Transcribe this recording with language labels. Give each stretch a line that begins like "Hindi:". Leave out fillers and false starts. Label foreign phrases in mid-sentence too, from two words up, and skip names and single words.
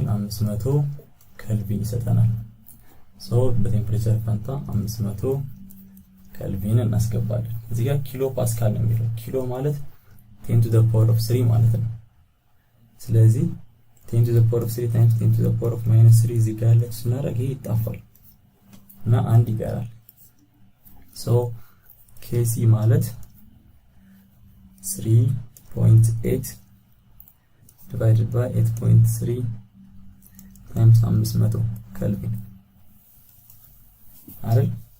Amharic: 500 ኬልቪን ይሰጠናል። ሶ በቴምፕሬቸር ፋንታ 500 ኬልቪን እናስገባለን። እዚህ ጋር
English: kilo pascal
Amharic: ነው የሚለው። ኪሎ ማለት
English: 10 to the power of 3
Amharic: ማለት ነው። ስለዚህ
English: 10 to the power of 3 times 10 to the power of -3
Amharic: እዚህ ጋር ያለች ስናደርግ ይሄ ይጣፋል እና አንድ ይቀራል። ሶ KC ማለት
English: 3.8 divided by 8.3 times 500
Amharic: ኬልቪን አይደል?